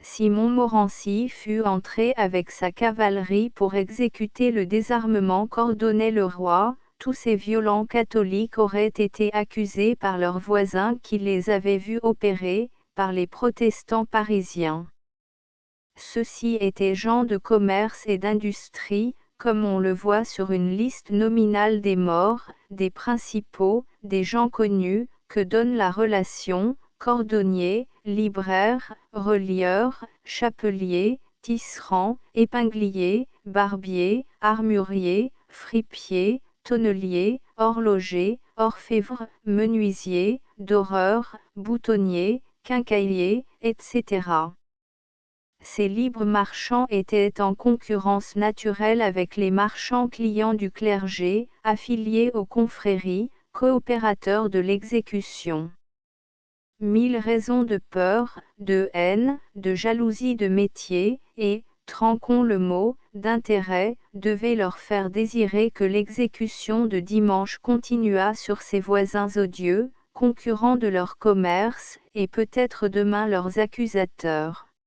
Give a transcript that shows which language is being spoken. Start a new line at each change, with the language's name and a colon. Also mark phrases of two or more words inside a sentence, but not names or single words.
French: Si Montmorency fût entré avec sa cavalerie pour exécuter le désarmement qu'ordonnait le roi, tous ces violents catholiques auraient été accusés par leurs voisins qui les avaient vus opérer, par les protestants parisiens. Ceux-ci étaient gens de commerce et d'industrie, comme on le voit sur une liste nominale des morts, des principaux, des gens connus, que donne la relation: cordonnier, libraire, relieur, chapelier, tisserand, épinglier, barbier, armurier, fripier, tonnelier, horloger, orfèvre, menuisier, doreur, boutonnier, quincaillier, etc. Ces libres marchands étaient en concurrence naturelle avec les marchands clients du clergé, affiliés aux confréries, coopérateurs de l'exécution. 1000 raisons de peur, de haine, de jalousie de métier, et, tronquons le mot, d'intérêt, devaient leur faire désirer que l'exécution de dimanche continuât sur ces voisins odieux, concurrents de leur commerce, et peut-être demain leurs accusateurs.